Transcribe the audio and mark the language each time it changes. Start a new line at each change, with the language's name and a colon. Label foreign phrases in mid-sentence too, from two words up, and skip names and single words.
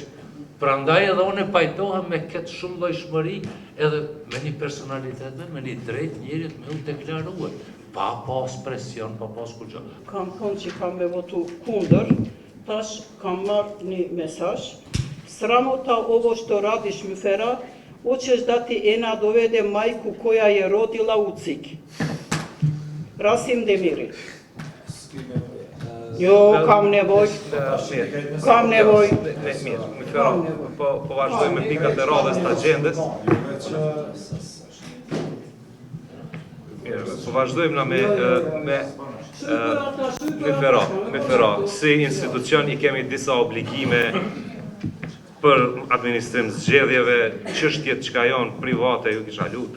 Albanian: Prandaj edhe unë e pajtohem me këtë shumë llojshmëri edhe me një personalitet, me një drejt njerit me u deklaruar, pa pas presion, pa pas kurgjë. Kam thonë që kam me votu kundër, tash kam marrë një mesazh
Bosnian: Sramota ovo što radiš Müfera, hoćeš da ti Ena dovede majku koja je rodila u CIK.
Albanian: Rasim Demiri. Jo, kam nevoj. Kam nevoj. Mirë, Müfera, po vazhdojmë me pikat e radhës të agjendës. Mirë, po vazhdojmë na me Müfera, si institucion i kemi disa obligime për administrim zgjedhjeve, çështjet që janë private ju kisha lutë.